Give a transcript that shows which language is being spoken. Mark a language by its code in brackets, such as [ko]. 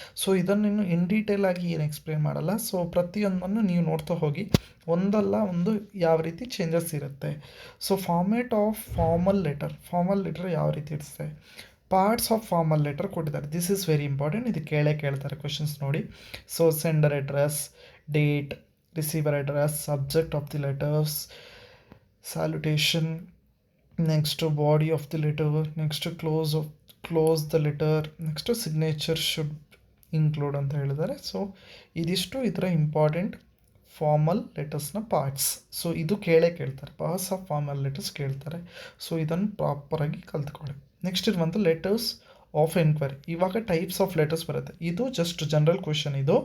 [kn] So ಇದನ್ನು ಇನ್ನು in detail ಆಗಿ ಏನು ಎಕ್ಸ್ಪ್ಲೇನ್ ಮಾಡಲ್ಲ. ಸೊ ಪ್ರತಿಯೊಂದನ್ನು ನೀವು ನೋಡ್ತಾ ಹೋಗಿ, ಒಂದಲ್ಲ ಒಂದು ಯಾವ ರೀತಿ ಚೇಂಜಸ್ ಇರುತ್ತೆ. So format of formal letter ಯಾವ ರೀತಿ ಇರುತ್ತೆ, ಪಾರ್ಟ್ಸ್ ಆಫ್ ಫಾರ್ಮಲ್ ಲೆಟರ್ ಕೊಟ್ಟಿದ್ದಾರೆ. [en] this is very important, [kn] ಇದು ಕೇಳ್ತಾರೆ ಕ್ವೆಶನ್ಸ್ ನೋಡಿ. [en] so sender address, date, receiver address, subject of the letters, salutation, next to body of the letter, next to close the letter, next to signature should include [kn] ಅಂತ ಹೇಳಿದ್ದಾರೆ. So ಇದಿಷ್ಟು ಇದರ important formal ಲೆಟರ್ಸ್ನ parts. So ಇದು ಕೇಳ್ತಾರೆ, parts of formal letters ಕೇಳ್ತಾರೆ. So ಇದನ್ನು ಪ್ರಾಪರಾಗಿ ಕಲ್ತ್ಕೊಳ್ಳಿ. Next ಇರುವಂಥ letters of enquiry. ಇವಾಗ ಟೈಪ್ಸ್ ಆಫ್ ಲೆಟರ್ಸ್ ಬರುತ್ತೆ, ಇದು ಜಸ್ಟ್ ಜನರಲ್ ಕ್ವೆಶನ್.